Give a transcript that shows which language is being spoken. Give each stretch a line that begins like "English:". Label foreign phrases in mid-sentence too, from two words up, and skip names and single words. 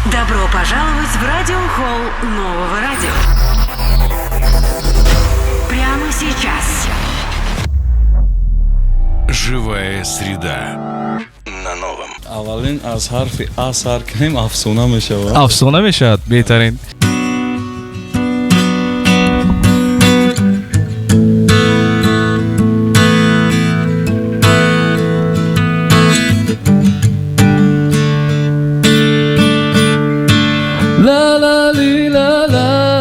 Russian: Добро пожаловать в радиохолл нового радио. Прямо сейчас. Живая среда на новом.
Tajik: اولین از حرف ا سر کنیم افسونه میشه. افسانه میشد بهترین. لا لا لی لا لا